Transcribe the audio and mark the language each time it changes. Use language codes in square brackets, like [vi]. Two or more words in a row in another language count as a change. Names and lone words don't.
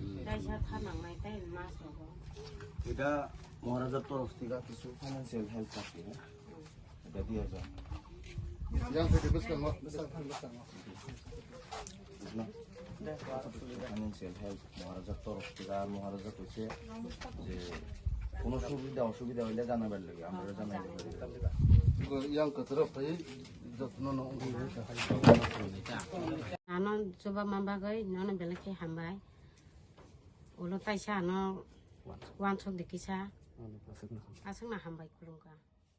[bn] এটা মহারাজার তরফ থেকে কিছু [en] financial help [bn] থাকে এটা দিয়ে যায় [en] financial help [bn] মহারাজার তরফ থেকে আর মহারাজা কইছে যে কোনো সুবিধা অসুবিধা হইলে জানাবার লাগে আমরা জানাই [trp] ano coba mambagai nono belaki hambai ulo taisa ano wansok dikisa aseng na hambai kulungka